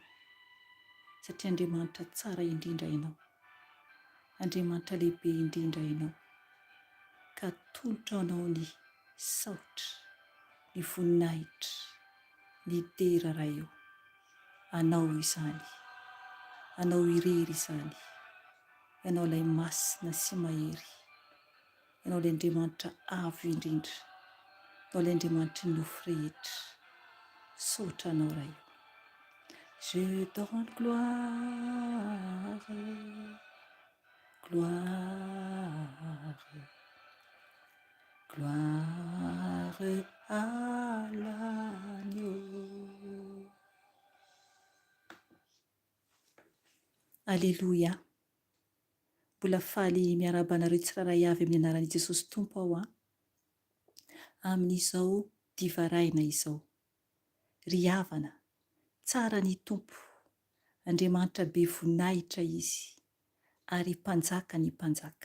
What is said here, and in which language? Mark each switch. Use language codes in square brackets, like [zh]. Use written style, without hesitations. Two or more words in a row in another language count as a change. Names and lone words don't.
[mg] satria Andriamanitra tsara indrindra ianao, Andriamanitra lehibe indrindra ianao, ka tolotra anao ny saotra, ny voninahitra, ny dera iray io, anao izany, anao irery izany, ianao ilay masina sy mahery, ianao ilay Andriamanitra avo indrindra, ianao ilay Andriamanitra ny lofo rehetra, saotra anao iray io. [fr] Je donne gloire, gloire, gloire à l'agneau. Alléluia. [mg] Mbola faly miarabanareo tsiraray avy amin'ny anaran'i Jesosy Tompo ao amin'izao divaraina izao. Ry havana, tsara ny Tompo, Andriamanitra be voninahitra izy, ary mpanjaka ny mpanjaka.